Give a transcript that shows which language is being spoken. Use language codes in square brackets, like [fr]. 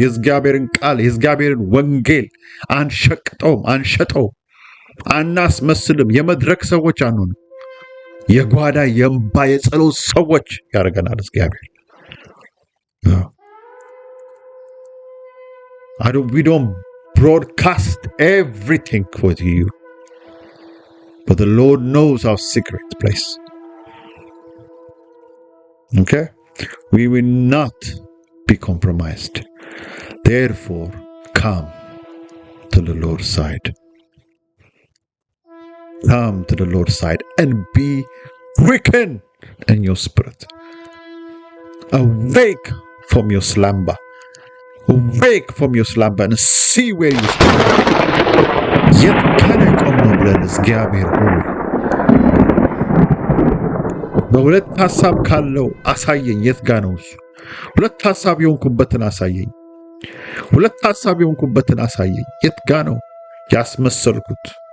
[am] የእግዚአብሔርን ቃል የእግዚአብሔርን ወንጌል አንሸጠውም፣ አናስመስልም። የመድረክ ሰዎች አንሆንም። የጓዳ የእምባ የጸሎት ሰዎች ያደርገናል እግዚአብሔር። [en] We don't broadcast everything for you, but the Lord knows our secret place. Okay? We will not be compromised. Therefore, come to the Lord's side. Come to the Lord's side and be quickened in your spirit. Awake from your slumber. Awake from your slumber and see where you stand. Yet can I come no [am] ብለን እግዚአብሔር ሆይ በሁለት ሐሳብ ካለው አሳየኝ። የት ጋ ነው እሱ? ሁለት ሐሳብ የሆንኩበትን አሳየኝ። ሁለት ሐሳብ የሆንኩበትን አሳየኝ። የት ጋ ነው ያስመሰልኩት?